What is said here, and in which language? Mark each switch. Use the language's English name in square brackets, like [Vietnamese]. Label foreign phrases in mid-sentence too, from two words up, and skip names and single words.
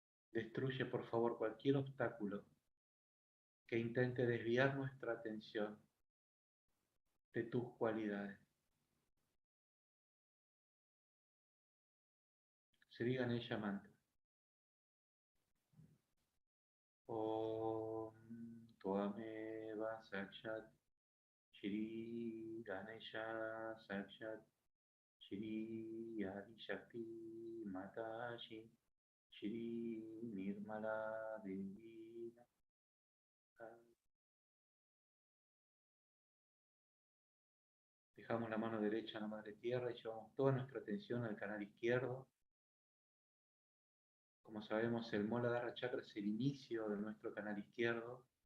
[Spanish] Destruye, por favor, cualquier obstáculo que intente desviar nuestra atención de tus cualidades. Sri Ganesha Mantra. [Sanskrit] Om Tvameva Sakshat Shri Ganesha Sakshat Shri Adi Shakti Matashi Shri Nirmala Devi. [Spanish] Dejamos la mano derecha en la madre tierra y llevamos toda nuestra atención al canal izquierdo. Como sabemos, el [Sanskrit] Muladhara Chakra [Spanish] es el inicio de nuestro canal izquierdo.